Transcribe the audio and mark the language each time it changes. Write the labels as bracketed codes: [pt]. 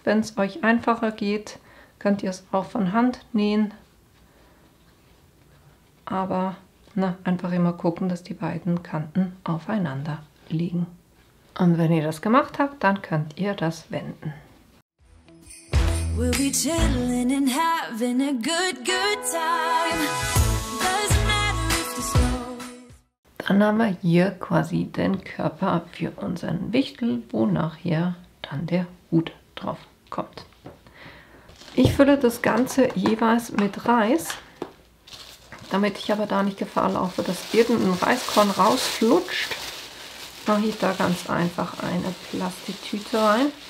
[de] Wenn es euch einfacher geht, könnt ihr es auch von Hand nähen. Aber einfach immer gucken, dass die beiden Kanten aufeinander liegen. Und wenn ihr das gemacht habt, dann könnt ihr das wenden. [en] We'll be chilling and having a good time. Doesn't matter if the snow. [de] Dann haben wir hier quasi den Körper für unseren Wichtel, wo nachher dann der Hut drauf kommt. Ich fülle das Ganze jeweils mit Reis. Damit ich aber da nicht Gefahr laufe, dass irgendein Reiskorn rausflutscht, mache ich da ganz einfach eine Plastiktüte rein.